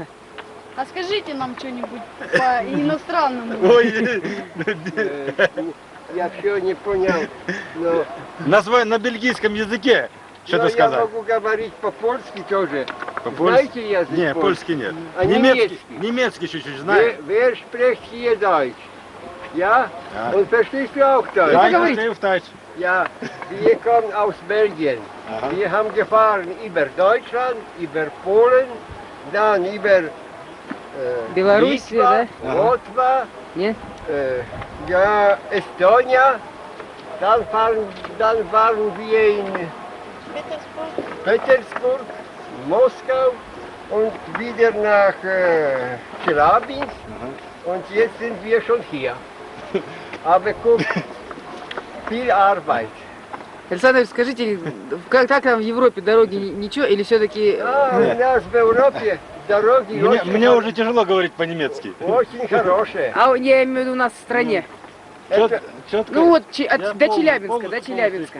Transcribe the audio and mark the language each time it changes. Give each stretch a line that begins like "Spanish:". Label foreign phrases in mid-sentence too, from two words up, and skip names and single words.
Russian: А скажите нам что-нибудь по иностранному. Ой, Я все не понял. Но, на бельгийском языке что-то но я сказать. могу говорить по-польски тоже. По-польски? Знаете язык? Не, польский нет. А Немецкий чуть-чуть знаю.
German: Wer spricht hier Deutsch? Ja? Ja. Und verstehst du auch Deutsch? Ja. Ja, ich verstehe auf Deutsch. Ja, wir kommen aus Belgien. Aha. Wir haben gefahren über Deutschland, über Polen, dann über Беларусь, Litva, да? Lotva, Нет? ja, Estonia. Dann waren wir in Petersburg, Moskau und wieder nach Chelyabinsk. Und jetzt sind wir schon hier. Aber guck, viel Arbeit.
Russian: Александр, скажите, как там в Европе дороги ничего или все-таки... У нас в Европе дороги Мне уже тяжело говорить по-немецки. очень хорошие. я имею в виду у нас в стране. Это, Четко. Ну вот, Я до Челябинска, полностью до Челябинска.